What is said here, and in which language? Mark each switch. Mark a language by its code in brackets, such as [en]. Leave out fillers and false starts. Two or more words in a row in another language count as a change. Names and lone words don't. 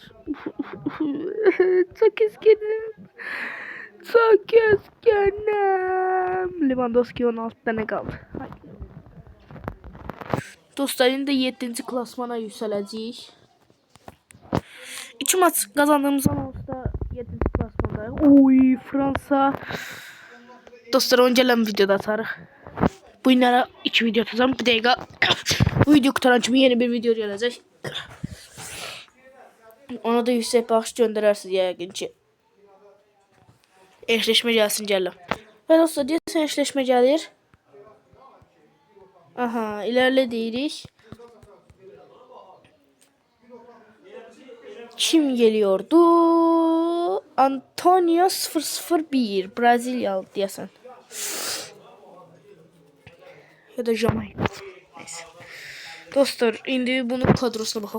[tr] Çok üzgünüm. Çok üzgünüm. Lewandowski 16 tane kaldı. [az] Haydi. Dostlar, indi 7. [tr] klasmana yükseləcəyik. 2 maç kazandığımız zaman da 7. klasmandayıq. Oy, Fransa. [az] Dostlar, onu gələn videoda atarıq. Bu günlərə 2 video atacağım. Bir dəqiqə. Bu video qutaran kimi yeni bir video gələcək. Ona da yüksək bağış göndərərsiniz yəqin ki. Eşleşmə gəlsin gələm. Və dostlar, deyəsən eşleşmə gəlir. Aha, ilerle deyirik. [tr] Kim geliyordu? [az] Antonio 001 Brezilyalı deyəsən. [tr] Ya da Jamaika. Neyse. [az] Dostlar, indi bunun kadrosuna baxaq.